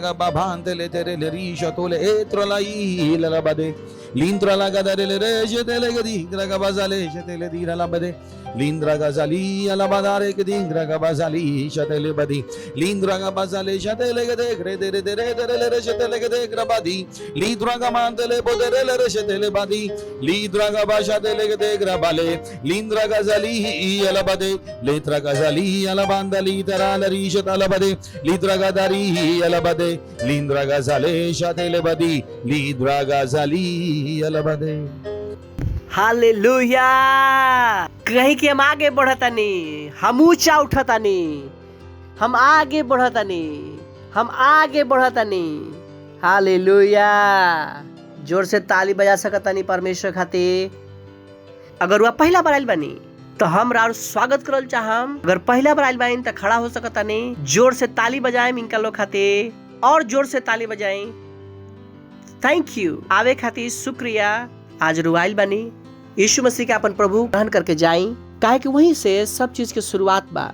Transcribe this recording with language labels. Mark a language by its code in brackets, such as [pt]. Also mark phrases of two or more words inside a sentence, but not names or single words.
[bho] gabante le tere le riscia tole etro la ila la bade l'indra la gadare le regetele che dingra gabazale jetele dira la bade l'indra gazali ala badare che dingra gabazali jetele badi l'indra gabazale jetele che de credere dere le regetele che de grabadi l'indra gamante le podere le regetele badi l'indra gabazale che de grabale l'indra gazali ala bade l'indra gazali ala bandali tara la risha ala bade l'indra gadari ala bade l'indra gazale jetele badi l'indra gazali ala bade। हालेलुया। कहीं कि हम आगे बढ़ता नहीं, हम ऊंचा उठता नहीं, हम आगे बढ़ता नहीं, हम आगे बढ़ता नहीं। हालेलुया। जोर से ताली बजा सकता नहीं परमेश्वर खातिर। अगर वह पहला बार आइल बानी तो हम राउर स्वागत करल चाहम। अगर पहला बार आइल बानी तो खड़ा हो सकता नहीं, जोर से ताली बजाएं इनका लोग खातिर, और जोर से ताली बजाएं। [en] thank you [bho] आवे खातिर शुक्रिया। आज रुआइल बानी यीशु मसीह के अपन प्रभु ग्रहण करके जाई, काहे कि वहीं से सब चीज के शुरुआत बा।